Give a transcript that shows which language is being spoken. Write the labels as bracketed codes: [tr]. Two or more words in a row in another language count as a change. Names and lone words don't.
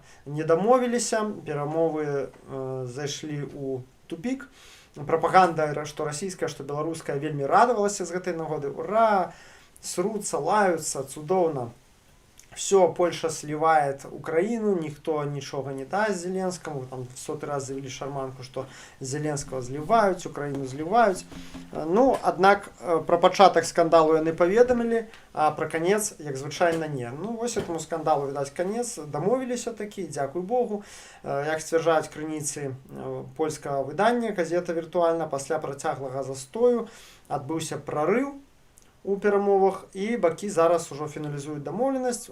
[be] Не дамовіліся, перамовы зайшлі ў тупік. Прапаганда, што расійская, што беларуская, вельмі радавалася з гэтай нагоды. Ура! Сруцца, лаюцца, цудоўна. [ru] Все, Польша сливает Украину, [be] ніхто нічога не дасть Зеленскому. [ru] Там в 100 раз завели шарманку, [be] што Зеленского зливаюць, Украину зливаюць. Ну, аднак, пра пачатак скандалу яны паведамілі, а пра канец, як звычайна, не. Ну, [ru] вось этому скандалу, [be] відаць, канец. Дамовіліся такі, дзякуй Богу. Як сцвярджаюць крыніцы польскага выдання, газета «Віртуальна», пасля працяглага застою адбыўся прарыў у перамовах, і бакі зараз ужо фіналізуюць дамоўленасць.